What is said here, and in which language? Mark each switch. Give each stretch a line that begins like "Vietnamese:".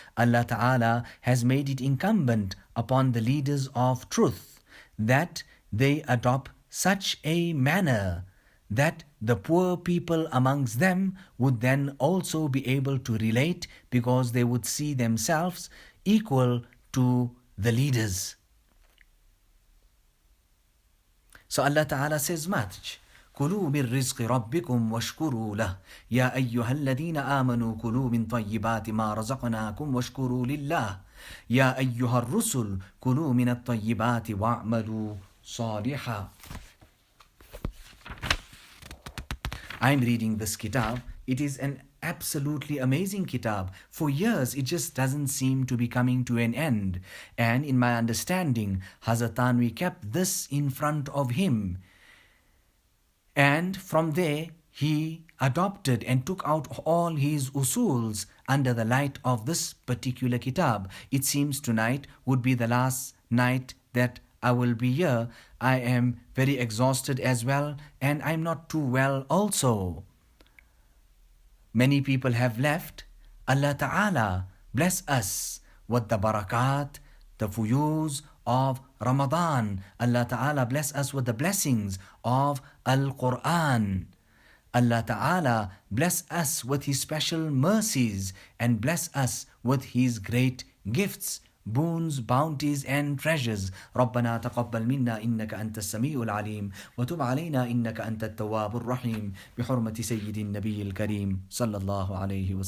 English: Allah Ta'ala has made it incumbent upon the leaders of truth that they adopt such a manner that the poor people amongst them would then also be able to relate, because they would see themselves equal to the leaders. So Allah Ta'ala says much.
Arabic: كلوا من رزق ربكم واشكروا له يا أيها الذين آمنوا كلوا من طيبات ما رزقناكم واشكروا لله يا أيها الرسل كلوا من الطيبات واعملوا صالحا.
English: I'm reading this kitab. It is an absolutely amazing kitab. For years, it just doesn't seem to be coming to an end. And in my understanding, Hazrat Taraweeh kept this in front of him. And from there, he adopted and took out all his usuls under the light of this particular kitab. It seems tonight would be the last night that I will be here. I am very exhausted as well, and I'm not too well also. Many people have left. Allah Ta'ala bless us with the barakat, the fuyuz of Ramadan. Allah Ta'ala bless us with the blessings of Al-Quran. Allah Ta'ala bless us with His special mercies and bless us with His great gifts, boons, bounties and treasures.
Arabic: ربنا تقبل منا إنك أنت السميع العليم وتب علينا إنك أنت التواب الرحيم بحرمة سيد النبي الكريم صلى الله عليه وسلم.